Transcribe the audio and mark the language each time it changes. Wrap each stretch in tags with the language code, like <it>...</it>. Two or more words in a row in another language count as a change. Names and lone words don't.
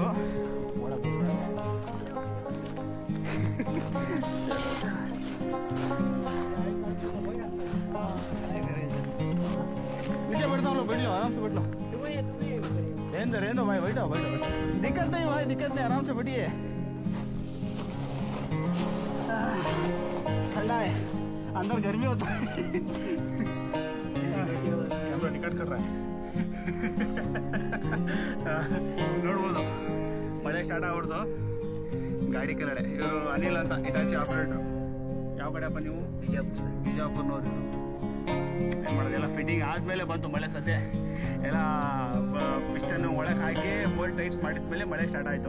<hi>ಒಳಗೆ नीचे बैठता हूँ, बैठ लो आराम से बैठ लो। रहने दो भाई, बैठो बैठो, दिक्कत नहीं भाई, दिक्कत नहीं, आराम से बैठिए। ठंडा है, अंदर गर्मी होता है। कैमरा निकट कर रहा है।</hi> <kn>ನೋಡ್ಬೋದು ಮಳೆ ಸ್ಟಾರ್ಟ್ ಆಗ್ಬಿಡ್ತು. ಗಾಡಿ ಕೆಳಗಡೆ ಇವರು ಅನಿಲ್ ಅಂತ ಇಟಾಚಿ ಆಪರೇಟ್ರು. ಯಾವ ಕಡೆಯಪ್ಪ ನೀವು? ಬಿಜಾಪುರ್ನವ್ರು. ಏನು ಮಾಡೋದು, ಎಲ್ಲ ಫಿಟ್ಟಿಂಗ್ ಆದಮೇಲೆ ಬಂತು ಮಳೆ. ಸದ್ಯ ಎಲ್ಲ ಪಿಸ್ಟನ್ನು ಒಳಗೆ ಹಾಕಿ</kn> <en>bolt tight</en> <kn>ಮಾಡಿದ್ಮೇಲೆ ಮಳೆ ಸ್ಟಾರ್ಟ್ ಆಯಿತು.</kn>